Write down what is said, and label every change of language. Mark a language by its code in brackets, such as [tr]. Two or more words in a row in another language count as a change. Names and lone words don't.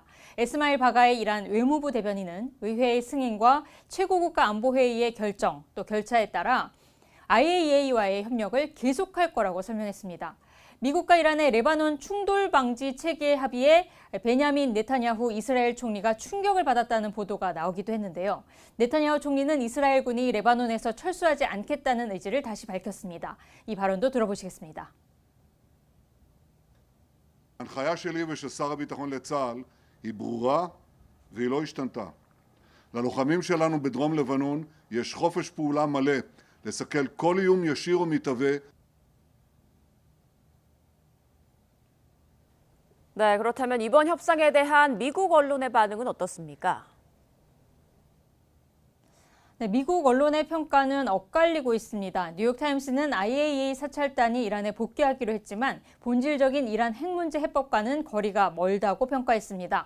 [ko] 에스마일 바가의 이란 외무부 대변인은 의회의 승인과 최고국가안보회의의 결정 또 결차에 따라 IAEA와의 협력을 계속할 거라고 설명했습니다. 미국과 이란의 레바논 충돌 방지 체계 합의에 베냐민 네타냐후 이스라엘 총리가 충격을 받았다는 보도가 나오기도 했는데요. 네타냐후 총리는 이스라엘군이 레바논에서 철수하지 않겠다는 의지를 다시 밝혔습니다. 이 발언도 들어보시겠습니다. [he] ההנחיה שלי ושל שר הביטחון לצה"ל היא ברורה והיא לא השתנתה. ללוחמים שלנו בדרום לבנון יש חופש פעולה מלא לסכל כל איום ישיר ומתהווה. [ko] 네, 그렇다면 이번 협상에 대한 미국 언론의 반응은 어떻습니까? 네, 미국 언론의 평가는 엇갈리고 있습니다. 뉴욕타임스는 IAEA 사찰단이 이란에 복귀하기로 했지만 본질적인 이란 핵 문제 해법과는 거리가 멀다고 평가했습니다.